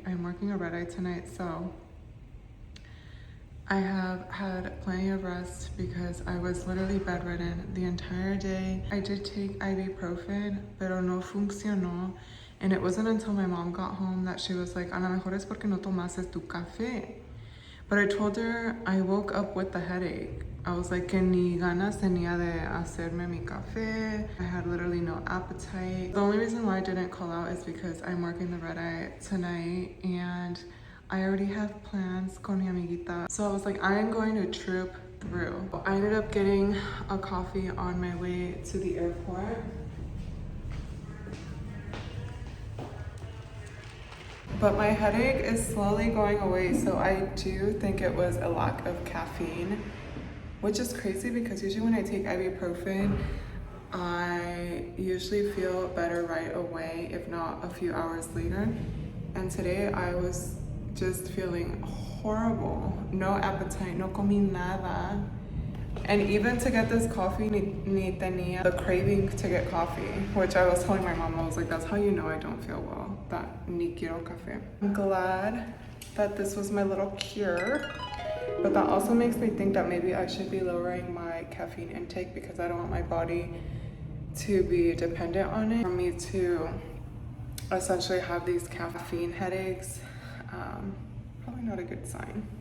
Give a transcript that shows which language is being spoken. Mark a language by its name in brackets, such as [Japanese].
[English] I'm working a red eye tonight, so I have had plenty of rest because I was literally bedridden the entire day. I did take ibuprofen, [Spanish] pero no funcionó. [English] And it wasn't until my mom got home that she was like, [Spanish] a lo mejor es porque no tomaste tu café. [English] But I told her I woke up with the headache. I was like, [Spanish] que ni ganas tenía de hacerme mi café. [English] I had literally no appetite. The only reason why I didn't call out is because I'm working the red eye tonight and I already have plans [Spanish] con mi amiguita. [English] So I was like, I am going to troop through. I ended up getting a coffee on my way to the airport. But my headache is slowly going away, so I do think it was a lack of caffeine, which is crazy because usually when I take ibuprofen, I usually feel better right away, if not a few hours later. And today I was just feeling horrible. No appetite, [Spanish] no comí nada. [English] And even to get this coffee, [Spanish] ni tenía [English] the craving to get coffee, which I was telling my mom, I was like, that's how you know I don't feel well, that [Spanish] ni quiero café. [English] I'm glad that this was my little cure, but that also makes me think that maybe I should be lowering my caffeine intake because I don't want my body to be dependent on it. For me to essentially have these caffeine headaches, probably not a good sign.